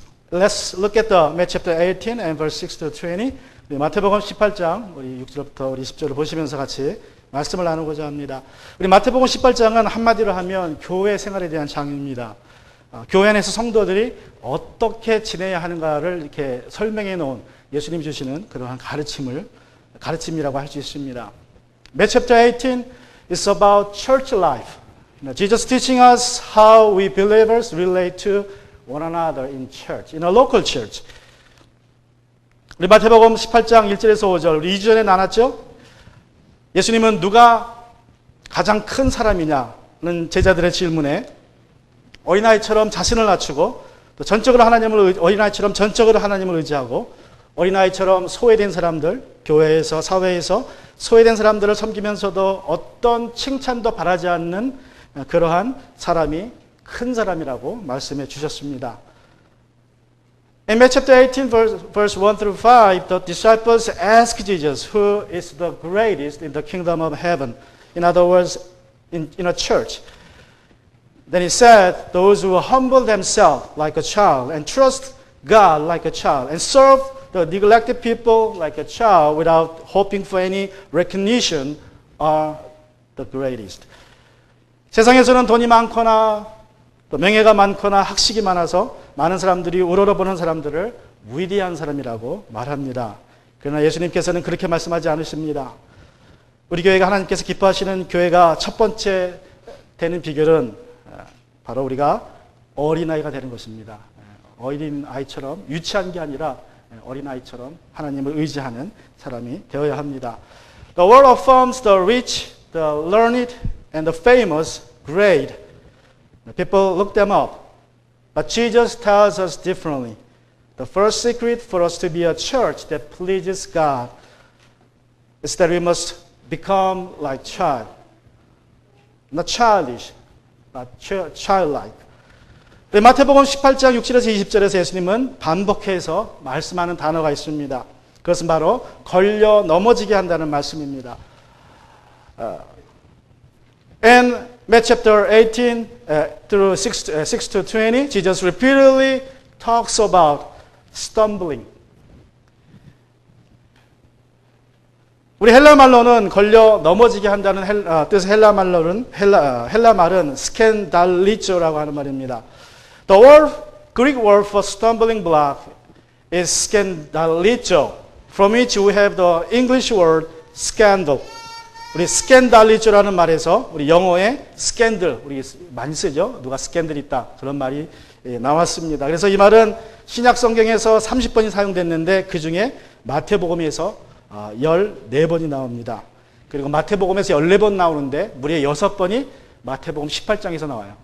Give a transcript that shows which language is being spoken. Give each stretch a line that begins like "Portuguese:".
English: Let's look at the Matthew chapter 18 and verse 6 to 20.
Korean: 마태복음 18장 우리 6절부터 우리 10절을 보시면서 같이 말씀을 나누고자 합니다. 우리 마태복음 18장은 한마디로 하면 교회 생활에 대한 장입니다. 교회 안에서 성도들이 어떻게 지내야 하는가를 이렇게 설명해 놓은 예수님이 주시는 그러한 가르침이라고 할 수 있습니다.
English: Matthew chapter 18 is about church life. Jesus teaching us how we believers relate to one another in church, in a local church.
Korean: 우리 마태복음 18장 1절에서 5절, 우리 2주 전에 나눴죠? 예수님은 누가 가장 큰 사람이냐는 제자들의 질문에 어린아이처럼 자신을 낮추고 또 어린아이처럼 전적으로 하나님을 의지하고 어린아이처럼 소외된 사람들, 교회에서 사회에서 소외된 사람들을 섬기면서도 어떤 칭찬도 바라지 않는 그러한 사람이 큰 사람이라고 말씀해 주셨습니다.
English: In Matthew chapter 18, verse 1 through 5, the disciples asked Jesus, who is the greatest in the kingdom of heaven? In other words, in a church. Then he said, those who humble themselves like a child and trust God like a child and serve the neglected people like a child without hoping for any recognition are the greatest.
Korean: 세상에서는 돈이 많거나 또 명예가 많거나 학식이 많아서 많은 사람들이 우러러보는 사람들을 위대한 사람이라고 말합니다. 그러나 예수님께서는 그렇게 말씀하지 않으십니다. 우리 교회가 하나님께서 기뻐하시는 교회가 첫 번째 되는 비결은 바로 우리가 어린아이가 되는 것입니다. 어린아이처럼 유치한 게 아니라 어린아이처럼 하나님을 의지하는 사람이 되어야 합니다.
English: The world affirms the rich, the learned, and the famous great. People look them up. But Jesus tells us differently. The first secret for us to be a church that pleases God is that we must become like child. Not childish, but childlike.
Korean: 마태복음 18장 6절에서 20절에서 예수님은 반복해서 말씀하는 단어가 있습니다. 그것은 바로 걸려 넘어지게 한다는 말씀입니다.
English: In Matthew chapter 18 through 6 to 20, Jesus repeatedly talks about stumbling.
Korean: 우리 헬라 말로는 걸려 넘어지게 한다는 뜻의 헬라 말은 스캔달리조라고 하는 말입니다.
English: The Greek word for stumbling block is scandalizo, from which we have the English word scandal.
Korean: 우리 스캔달리조라는 말에서 우리 영어의 스캔들, 우리 많이 쓰죠. 누가 스캔들 있다. 그런 말이 나왔습니다. 그래서 이 말은 신약 성경에서 30번이 사용됐는데 그 중에 마태복음에서 14번이 나옵니다. 그리고 마태복음에서 14번 나오는데 무려 6번이 마태복음 18장에서 나와요.